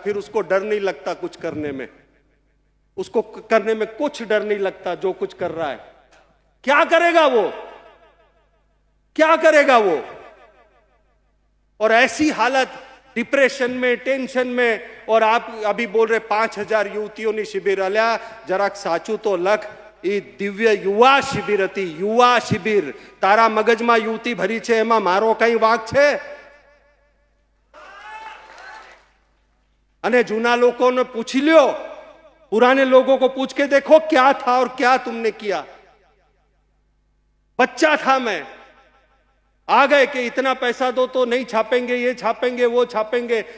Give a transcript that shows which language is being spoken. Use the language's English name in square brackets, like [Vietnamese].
[Hindi] फिर उसको डर नहीं लगता कुछ करने में, उसको करने में कुछ डर नहीं लगता जो कुछ कर रहा है। क्या करेगा वो? क्या करेगा वो? और ऐसी हालत, डिप्रेशन में, टेंशन में। और आप अभी बोल रहे 5,000 युवतियों ने शिविर [Gujarati] आल्या, जरा साचू तो लख। એ દિવ્ય યુવા શિબિર હતી, યુવા શિબિર। તારા મગજમાં યુવતી ભરી છે, એમાં મારો કઈ વાંક છે? અને જૂના લોકોને પૂછી લ્યો, [Hindi] पुराने लोगों को पूछ के देखो क्या था और क्या तुमने किया। बच्चा था मैं, आ गए कि इतना पैसा दो तो नहीं छापेंगे, ये छापेंगे, वो छापेंगे।